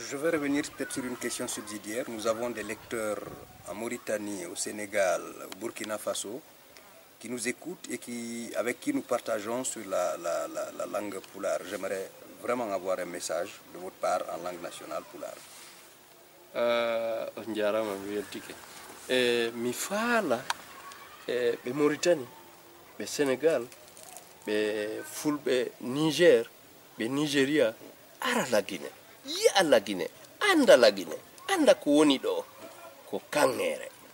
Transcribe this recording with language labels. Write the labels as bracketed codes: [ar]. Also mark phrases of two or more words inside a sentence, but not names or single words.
[fr] Je vais revenir peut-être sur une question subsidiaire. Nous avons des lecteurs en Mauritanie, au Sénégal, au Burkina Faso, qui nous écoutent et avec qui nous partageons sur la langue poulard. J'aimerais vraiment avoir un message de votre part en langue nationale poulard. [ff] Mi faala ɓe Mauritanie, ɓe Sénégal, ɓe fulɓe Niger, ɓe Nigeria, ara la Guinée, yi'a la Guinée, anda la Guinée, anda ko woni ɗo ko kangere.